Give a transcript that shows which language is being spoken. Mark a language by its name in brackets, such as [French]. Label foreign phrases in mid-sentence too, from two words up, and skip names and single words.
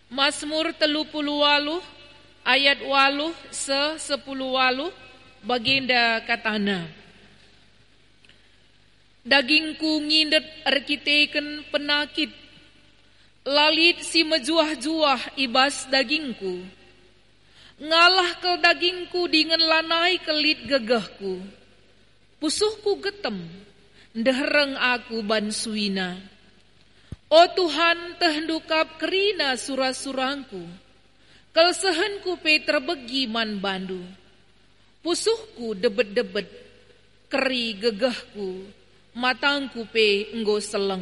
[Batak Karo] Mazmur 38 ayat 8 se 10 baginda katana. Dagingku ngindet arkiteken penakit, lalit si mejuah-juah ibas dagingku. Ngalah ke dagingku dengan lanai kelit gegahku. Pusuhku getem, ndehereng aku ban suina. O Tuhan tehendukap kerina surah-surangku, kelsehenku pe terbegi man bandu. Pusuhku debet-debet, keri gegahku, matangku pe enggo seleng.